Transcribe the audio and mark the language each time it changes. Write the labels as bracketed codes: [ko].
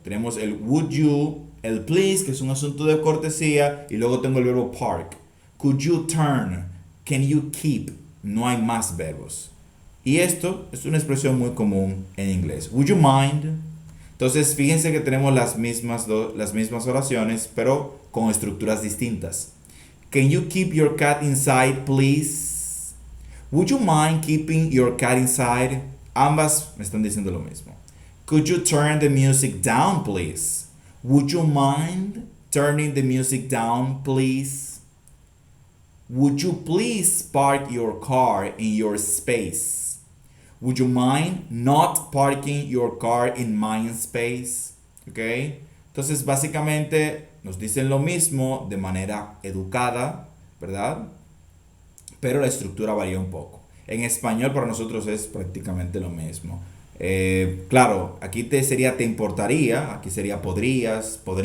[es] Tenemos el would you, el please, que es un asunto de cortesía, y luego tengo el verbo park. [en] Could you turn? Can you keep? [es] No hay más verbos. Y esto es una expresión muy común en inglés. [en] Would you mind? [es] Entonces, fíjense que tenemos las mismas oraciones, pero con estructuras distintas. [en] Can you keep your cat inside, please? Would you mind keeping your cat inside? [es] Ambas me están diciendo lo mismo. [en] Could you turn the music down, please? Would you mind turning the music down, please? Would you please park your car in your space? Would you mind not parking your car in my space? [es] ¿Ok? Entonces, básicamente nos dicen lo mismo de manera educada, ¿verdad? Pero la estructura varía un poco. En español para nosotros es prácticamente lo mismo. Claro, aquí sería te importaría, aquí sería podrías.